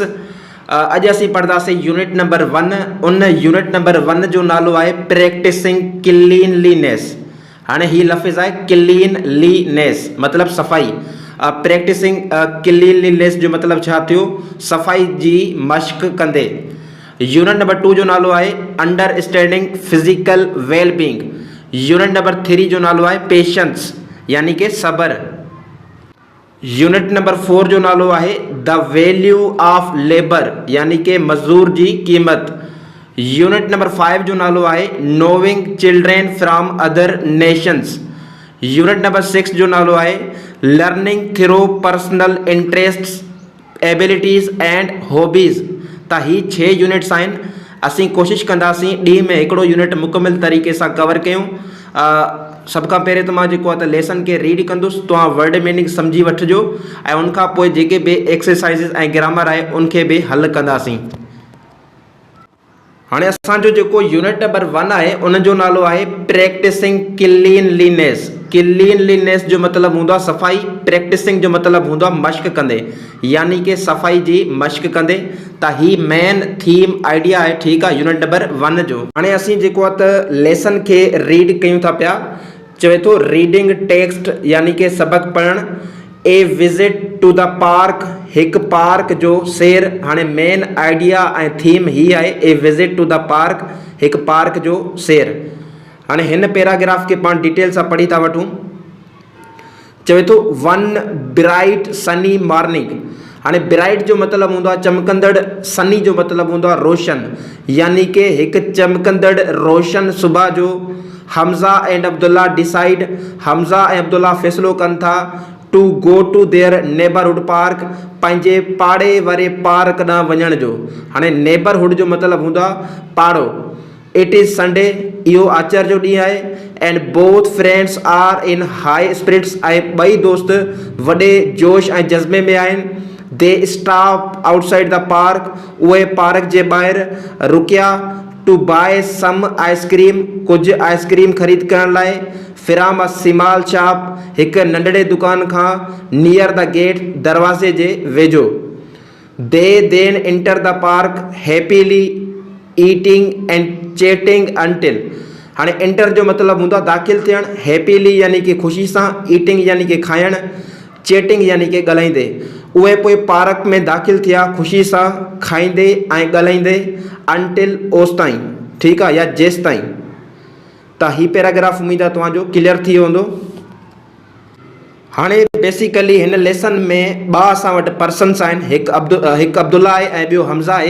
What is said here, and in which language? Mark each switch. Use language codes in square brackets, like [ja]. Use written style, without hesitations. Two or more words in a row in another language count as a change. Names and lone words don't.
[sd] अॼु असीं पढ़ंदासीं [en] Unit number [sd] 1। उन [en] unit number [sd] 1 जो नालो आहे [en] Practicing cleanliness. [sd] हाणे ही लफ़्ज़ आहे क्लीनलीनेस मतिलबु सफ़ाई। [en] Practicing cleanliness [sd] जो मतिलबु छा थियो? सफ़ाई जी मश्क कंदे। [en] Unit number [sd] 2 जो नालो आहे [en] Understanding physical well-being. Unit number [sd] 3 जो नालो आहे पेशेंस यानी कि सब्र। [en] Unit number [sd] 4 जो नालो आहे [en] The value of labor [sd] यानी कि मज़दूर जी क़ीमत। [en] Unit number 5 [sd] जो नालो आहे [en] knowing children from other nations. Unit number 6 [sd] जो नालो आहे [en] learning through personal interests abilities and hobbies. [sd] त ही 6 यूनिट्स आहिनि। असीं कोशिशि कंदासीं ॾींहं में हिकिड़ो यूनिट मुकमिल तरीक़े सां कवर कयूं। सभ खां पहिरियों त मां जेको आहे त लेसन खे रीड कंदुसि, तव्हां [en] word meaning [sd] सम्झी वठिजो ऐं उनखां पोइ जेके बि एक्सरसाइज़िस ऐं ग्रामर आहे उनखे बि हल कंदासीं। हाणे असांजो जेको [en] unit number [sd] 1 आहे उनजो नालो आहे [en] practicing cleanliness. [sd] क्लीनलीनेस जो मतिलबु हूंदो आहे सफ़ाई, प्रैक्टिसिंग जो मतिलबु हूंदो आहे मश्क कंदे यानी कि सफ़ाई जी मश्क कंदे। त ही [en] main theme idea [sd] आहे, ठीकु आहे, यूनिट नंबर 1 जो। हाणे असीं जेको आहे त लेसन खे रीड कयूं था पिया। चवे थो [en] reading text [sd] यानी कि सबक़ पढ़णु। [en] A visit to the park, [sd] हिकु पार्क जो सैर। हाणे [en] main idea [sd] ऐं थीम ही आहे [en] a visit to the park, [sd] हिकु पार्क जो सैर। हाणे हिन पैराग्राफ खे पाण डिटेल सां पढ़ी था वठूं। चवे थो [en] one bright sunny morning. [sd] हाणे ब्राइट जो मतिलबु हूंदो आहे चमकंदड़, सनी जो मतिलबु हूंदो आहे रोशन यानी कि हिकु चमकंदड़ रोशन सुबह जो [en] Hamza and Abdullah decide, [sd] हमज़ा ऐं अब्दुल्ला फ़ैसिलो कनि था [en] to go to their neighborhood park, [sd] पंहिंजे पाड़े वारे पार्क ॾांहुं वञण जो। हाणे नेबरहुड जो मतिलबु हूंदो आहे पाड़ो। [en] It is Sunday, [sd] इहो आचर जो ॾींहुं आहे। [en] And both friends are in high spirits, [sd] ऐं ॿई दोस्त वॾे जोश ऐं जज़्बे में आहिनि। [en] They stop outside the park, [sd] उहे पार्क जे ॿाहिरि रुकिया। [en] To buy some ice cream, [sd] कुझु आइसक्रीम ख़रीद करण लाइ। [en] From a small shop, [sd] हिकु नंढड़े दुकान खां। [en] Near the gate, [sd] दरवाज़े जे वेझो। [en] They then enter the park happily eating and chatting until. [sd] हाणे एंटर जो मतिलबु हूंदो आहे दाख़िल थियणु, हैप्पीली यानी कि ख़ुशी सां, ईटिंग यानी कि खाइणु, चैटिंग यानी कि ॻाल्हाईंदे। उहे पोइ पार्क में दाख़िल थिया ख़ुशी सां खाईंदे ऐं ॻाल्हाईंदे। अंटिल ओसि ताईं, ठीकु आहे, या जेसि ताईं। त ही पैराग्राफ उमेद आहे तव्हांजो क्लियर थी वियो हूंदो। हाणे बेसिकली हिन लेसन में 2 असां वटि पर्सन्स आहिनि, हिकु अब्दुल्ला आहे ऐं ॿियो हमज़ा आहे।